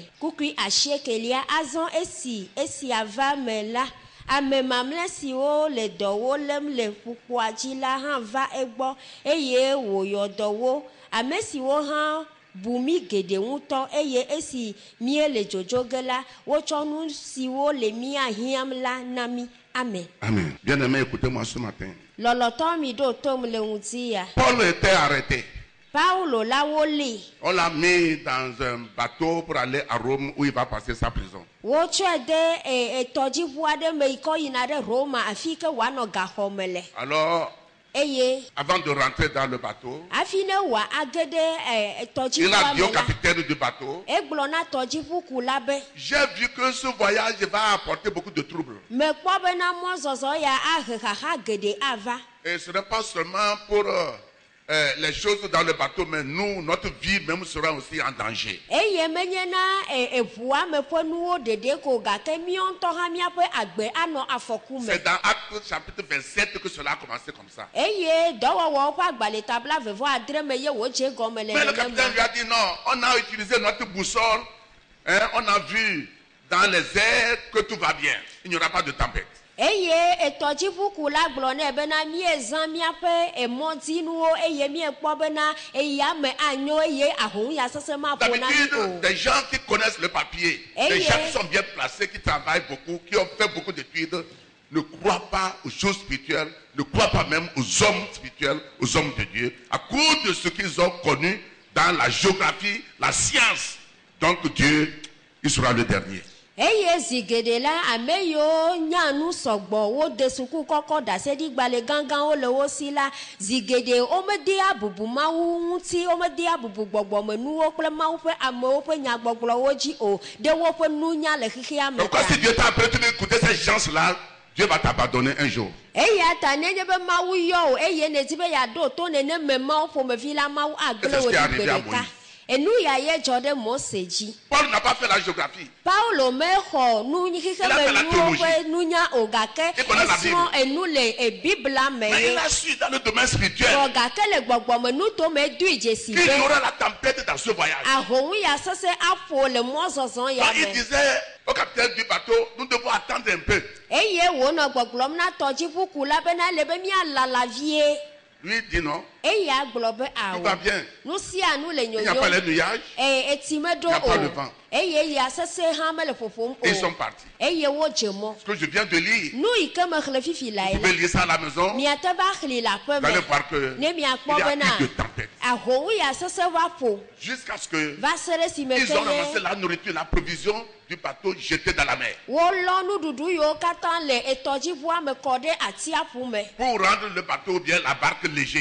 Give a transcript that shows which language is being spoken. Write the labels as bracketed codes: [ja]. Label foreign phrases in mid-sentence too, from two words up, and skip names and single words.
[ee] Kukui asiekelia azɔ esia va me la ame mamlɛ siwo le dɔwo lém le ƒukpoa dzi la hã va egbɔ eye wòyɔ dɔ wo ame siwo hã bu mi geɖe ŋutɔ eye esi mie le dzodzo ge la wotsɔ nu siwo le mia hiãm la na mi. Amen. Amen. [fr] Bien-aimé, écoutez-moi ce matin. [ee] Lɔlɔtɔ mi ɖo tom le ŋuti ya. [fr] Paul était arrêté. [ee] Paulo la woli. [fr] On l'a mis dans un bateau pour aller à Rome où il va passer sa prison. [ee] Wotsɔe de etɔdziʋu aɖe me yi kɔ yina ɖe Roma afi ke wòanɔ gaxɔme le. [fr] Alors, [ee] eye [fr] avant de rentrer dans le bateau, [ee] afi ne wòage ɖe [fr] il [ee] etɔdziʋua [fr] a dit [ee] me [fr] au [ee] la [fr] capitaine du bateau, [ee] egblɔ na tɔdziʋukula be [fr] j'ai vu que ce voyage va apporter beaucoup de troubles. [ee] mekpɔ bena mɔzɔzɔ ya ahe xaxa geɖe ava. [fr] Et ce n'est pas seulement pour les choses dans le bateau, mais nous, notre vie même sera aussi en danger. [ee] Eye menye na eʋua me ƒe nuwo ɖeɖe ko gake míɔ ŋutɔ hã míaƒe agbe anɔ afɔku me. [fr] C'est dans Actes chapitre 27 que cela a commencé comme ça. [ee] Eye dɔwɔwɔwo ƒe agbalẽ tabla veve adre me ye wòdze gɔme le [fr] Mais le capitaine lui a dit non, on a utilisé notre boussole, hein, on a vu dans les airs que tout va bien, il n'y aura pas de tempête. [ee] Eye etɔdziʋukula gblɔ nɛ bena miezã míaƒe emɔdzinuwo eye miekpɔ bena eyame anyo eye ahoŋya sese maƒo na mi o. [fr] D'habitude, des gens qui connaissent le papier, des gens qui sont bien placés, qui travaillent beaucoup, qui ont fait beaucoup d'études, ne croient pas aux choses spirituelles, ne croient pas même aux hommes spirituels, aux hommes de Dieu, à cause de ce qu'ils ont connu dans la géographie, la science. Donc Dieu, il sera le dernier. [ee] Eye zi geɖe la ame yiwo nya nu sɔgbɔ wode suku kɔkɔ ɖaseɖigbalẽ gãgãwo le wo si la zi geɖe womede abubu Mawu ŋuti womede abubu gbɔgbɔmenuwo kple Mawu ƒe amewo ƒe nyagbɔgblɔwo dzi o ɖe woƒe nunya le xexea me. [fr] Donc quand si Dieu t'a appelé d'écouter ces gens-là, Dieu va t'abandonner un jour. [ee] Eya ta nenye be Mawu yɔ o eye nedi be yeaɖo to neneme Mawu ƒomevi la Mawu agble wò ɖi gbe ɖeka. Enu ya ye dzɔ ɖe Mose dzi. [fr] Paul n'a pas fait la géographie. [ee] Paulo mexɔ nuxiximenuwo ƒe nunya o gake esrɔ̃ enu le Biblia me [fr] Mais [ee] ye. [fr] il a su dans le domaine spirituel [ee] Vɔ gake le gbɔgbɔmenu to me doe dzesi [fr] qu'il y [ee] be [fr] aura la tempête dans ce voyage. [ee] ahoŋya sese aƒo le mɔzɔzɔ ya [fr] Donc il [ee] me. [fr] disait au capitaine du bateau, nous devons attendre un peu. [ee] Eye wònɔ gbɔgblɔm na tɔdziʋukula bena le be míalala vie. [fr] Lui dit non, [ee] Eya gblɔ be [fr] tout va [ee] awo [fr] bien. [ee] nu sia nu le [fr] Il n'y a pas les [ee] nyonyo [fr] nuages. [ee] eti meɖo [fr] Il n'y a pas le [ee] o [fr] vent. [ee] eye ya sese hã mele ƒoƒom [fr] Et ils sont [ee] o [fr] partis. [ee] eye wodze mɔ. [fr] Ce que je viens de lire, [ee] Nu yi ke mexlẽ fifi la [fr] vous [ee] ye [fr] pouvez [ee] la [fr] lire ça à la maison, [ee] miate va xli le aƒe [fr] vous allez [ee] me [fr] voir que [ee] ne [fr] il y [ee] miakpɔ [fr] a [ee] bena [fr] eu de tempête. [ee] ahoŋya sese va ƒo [fr] Jusqu'à ce que [ee] va se ɖe si me [fr] ils [ee] ke [fr] ont ramassé [ee] ye [fr] la nourriture, la provision du bateau jetée dans la mer. [ee] wolɔ nuɖuɖu yiwo katã le etɔdziʋua me kɔ ɖe atsiaƒu me [fr] Pour rendre le bateau ou bien la barque léger.